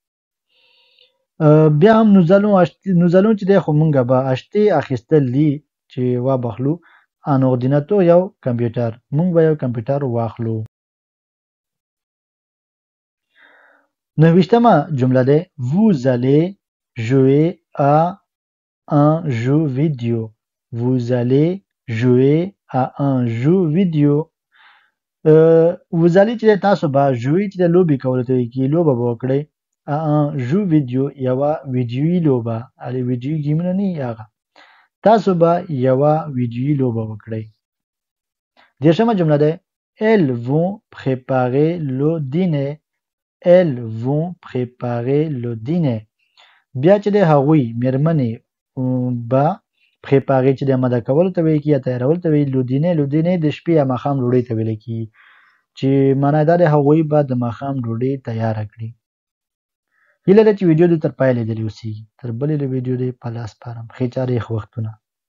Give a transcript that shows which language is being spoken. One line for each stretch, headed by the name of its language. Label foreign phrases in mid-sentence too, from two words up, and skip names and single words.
Pashto: بیا هم
French: nous allons
Pashto: چې دی خو مونږه به acheter اخیستل دي چې وابخلو.
French: un ordinateur
Pashto: یو کمپیوټر. مونږ به یو کمپیوټر واخلو.
French: 29
Pashto: جمله ده
French: Vous allez jouer à un jeu vidéo. Vous allez jouer à un jeu vidéo. vous allez
Pashto: چې تاسو به jouer چې لوبې کولو ته کې لوبه به وکړئ.
French: à un jeu vidéo
Pashto: یوه ویډیویي لوبه. هلې ویډیویي ګیمونه نه هغه. تاسو به یوه ویډیویي لوبه وکړئ.
French: 30
Pashto: جمله ده
French: Elles vont préparer le dîner. Elles vont préparer le dîner.
Pashto: بیا چې د هغوی میرمنې به préparer چې د اماده کولو ته ویل کېږي یا تیارولو ته ویل.
French: le dîner
Pashto: د شپې یا ماښام ډوډۍ ته ویل کېږي چې معنی دا د هغوی به د ماښام ډوډۍ تیاره کړي. هیله ده چې ویډیو دې تر پایه لیدلې اوسېږي. تر بلې ویډیو دې په لاس سپارم. ښې چارې ښه وختونه.